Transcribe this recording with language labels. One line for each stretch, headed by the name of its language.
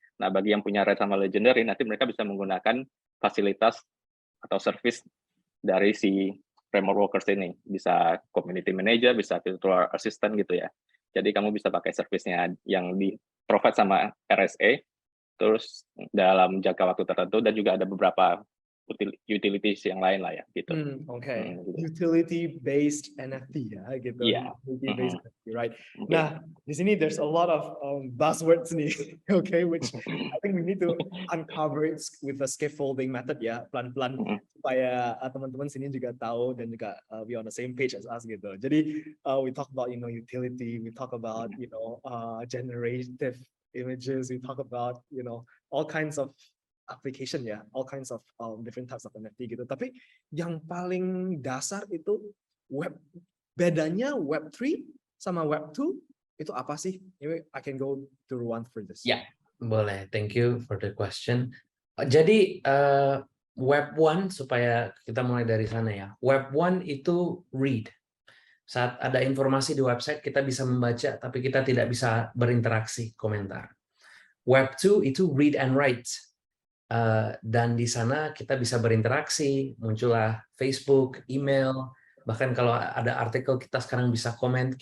Indonesian: Nah bagi yang punya rare sama legendary, nanti mereka bisa menggunakan fasilitas atau service dari si remote workers ini, bisa community manager, bisa virtual assistant gitu ya. Jadi kamu bisa pakai service-nya yang di provide sama RSA, terus dalam jangka waktu tertentu, dan juga ada beberapa utilities yang lain lah ya gitu.
English: Utility based NFT ya gitu. Yeah. Utility based NFT, right?
Indonesian: Nah, di sini
English: there's a lot of buzzwords nih, which I think we need to uncover it with a scaffolding method ya,
Indonesian: pelan-pelan supaya teman-teman sini juga tahu dan juga
English: be on the same page as us gitu.
Indonesian: Jadi
English: we talk about utility, we talk about generative images, we talk about all kinds of application ya, all kinds of different types of NFT gitu.
Indonesian: Tapi yang paling dasar itu bedanya Web3 sama Web2 itu apa sih?
English: Maybe I can go to Ruan for this.
Indonesian: Ya, boleh.
English: Thank you for the question.
Indonesian: Jadi Web1, supaya kita mulai dari sana ya. Web1 itu read. Saat ada informasi di website kita bisa membaca, tapi kita tidak bisa berinteraksi, komentar. Web2 itu
English: read and write.
Indonesian: Dan di sana kita bisa berinteraksi, muncullah Facebook, email, bahkan kalau ada artikel kita sekarang bisa komen.